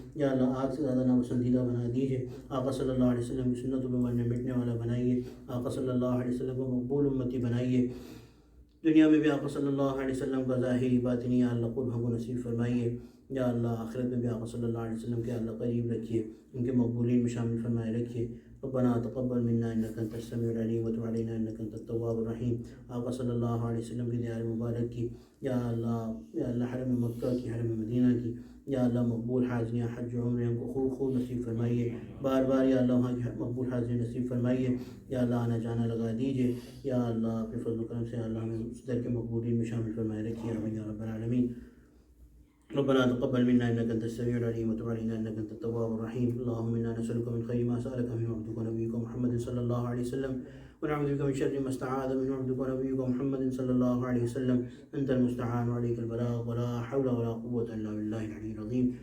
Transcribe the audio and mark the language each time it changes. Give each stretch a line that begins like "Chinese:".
Urdu: یا اللہ آگ سے زیادہ ناپسندیدہ بنا دیجیے. آقا صلی اللہ علیہ وسلم کی سنتوں پہ مرنے مٹنے والا بنائیے. آقا صلی اللہ علیہ وسلم کو مقبول امتی بنائیے. دنیا میں بھی آقا صلی اللہ علیہ وسلم کا ظاہری باطنی یا اللہ قرب کو نصیب فرمائیے. یا اللہ آخرت میں بھی آقا صلی اللہ علیہ وسلم کے اللہ قریب رکھیے. ان کے مقبولین میں شامل فرمائے رکھیے.
Arabic: ربنا تقبل منا انك انت السميع العليم وتب علينا انك انت التواب الرحيم.
Urdu: آقا صلی اللہ علیہ وسلم کی دیار مبارک کی یا اللہ حرم مکہ کی حرم مدینہ کی یا اللہ مقبول حاضریاں حج و عمرے ہم کو خوب نصیب فرمائیے. بار بار یا اللہ وہاں کی مقبول حاضری نصیب فرمائیے. یا اللہ آنا جانا لگا دیجیے. یا اللہ اپنے فضل و کرم سے اللہ ہمیں اس در کے مقبولین میں شامل فرمائے رکھیے.
Arabic: آمین یا رب العالمین. ربنا تقبل منا انك انت السميع العليم وتب علينا انك انت التواب الرحيم. اللهم انا نسالك من خير ما سالك منه عبدك ونبيك محمد صلى الله عليه وسلم ونعوذ بك من شر ما استعاذ منه عبدك ونبيك محمد صلى الله عليه وسلم. انت المستعان وعليك البلاغ ولا حول ولا قوه الا بالله العلي العظيم.